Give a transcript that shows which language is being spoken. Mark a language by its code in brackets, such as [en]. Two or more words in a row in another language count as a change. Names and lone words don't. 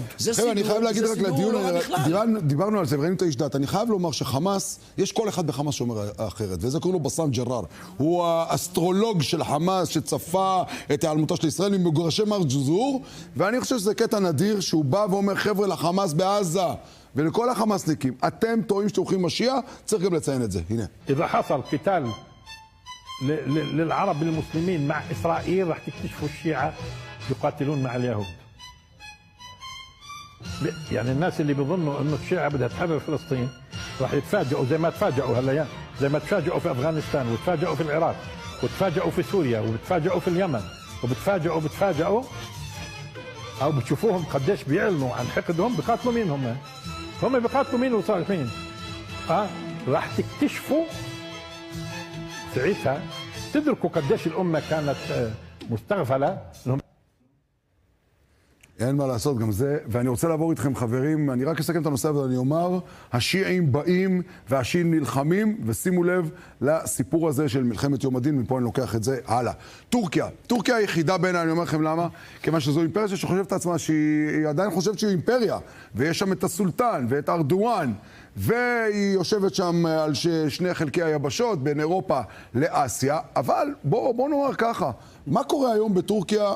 [he] אני חייב להגיד רק לדיון, דיברנו על זה וראינו את האיש דת, אני חייב לומר שחמאס, יש כל אחד בחמאס שאומר אחרת, וזה קוראים לו בסאם ג'רר. הוא האסטרולוג של חמאס שצפה את העלמותה של ישראל ממגורשי מר ג'זור, ואני חושב שזה קטע נדיר שהוא בא ואומר, חבר'ה, לחמאס בעזה ולכל החמאסניקים, אתם טועים שאתם הולכים משיח, צריך גם לציין את זה. הנה. [ar] إذا حصل قتال للعرب المسلمين مع إسرائيل راح تكتشفوا الشيعة يقاتلون مع اليهود. يعني الناس اللي بيظنوا انه الشيعة بدها تحرر فلسطين راح يتفاجئوا زي ما تفاجئوا هلا، زي ما تفاجئوا في افغانستان وتفاجئوا في العراق وتفاجئوا في سوريا وبتفاجئوا في اليمن وبتفاجئوا او بتشوفوهم قديش بيعلنوا عن حقدهم. بقاتلوا مين هم بقاتلوا مين وصالحين. راح تكتشفوا ساعتها تدركوا قديش الامه كانت مستغفله. [he] אין מה לעשות גם זה, ואני רוצה לעבור איתכם חברים, אני רק אסכם את הנושא הזה, אני אומר, השיעים באים והשיעים נלחמים, ושימו לב לסיפור הזה של מלחמת יום הדין, מפה אני לוקח את זה הלאה. טורקיה היחידה בעיניי, אני אומר לכם למה, כיוון שזו אימפריה שחושבת את עצמה שהיא עדיין חושבת שהיא אימפריה, ויש שם את הסולטן ואת ארדואן, והיא יושבת שם על שני חלקי היבשות, בין אירופה לאסיה, אבל בואו נאמר ככה, מה קורה היום בטורקיה?